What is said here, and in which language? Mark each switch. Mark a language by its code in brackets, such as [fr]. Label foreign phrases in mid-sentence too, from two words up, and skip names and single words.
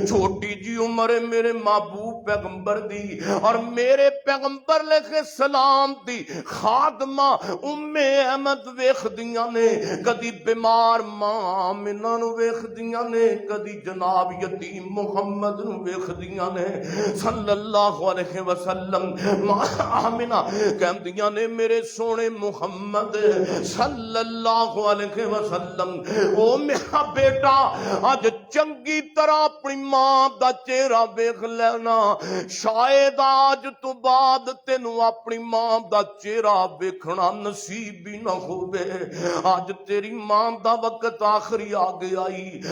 [pa] چھوٹی جی عمر میرے محبوب پیغمبر دی اور میرے پیغمبر لے کے سلام دی خادمہ ام احمد ویکھدیاں نیں، کدی بیمار ماں آمنہ نوں ویکھدیاں نیں، کدی جناب یتیم محمد نوں ویکھدیاں نیں [ar] صلى الله عليه وسلم. [pa] ماں آمنہ کہندیاں نیں میرے سوہنے محمد [ar] صلى الله عليه وسلم, [pa] او میرا پتر اج چنگی طرح اپنی ماں دا چہرہ ویکھ لینا، شاید اج توں بعد تینوں اپنی ماں دا چہرہ ویکھنا نصیب وی نہ ہووے. اج تیری ماں دا ویلا آخری آ گیا ای.